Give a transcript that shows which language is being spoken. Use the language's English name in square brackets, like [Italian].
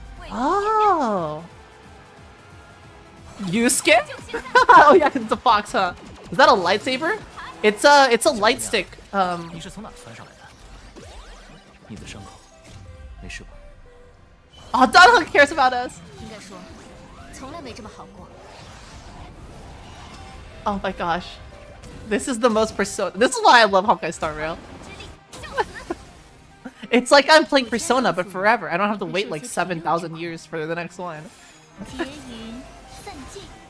[English] Oh. Yusuke? Oh yeah, 'cause it's a fox, huh? Is that a lightsaber? It's a light stick. [Chinese] 你是从哪窜上来的？你的伤口没事吧？ [English] Oh, Donald cares about us. [Chinese] 应该说，从来没这么好过。 [English] Oh my gosh. This is the most Persona. This is why I love Honkai Star Rail. It's like I'm playing Persona, but forever. I don't have to wait like 7,000 years for the next one. [Chinese] 结云散尽。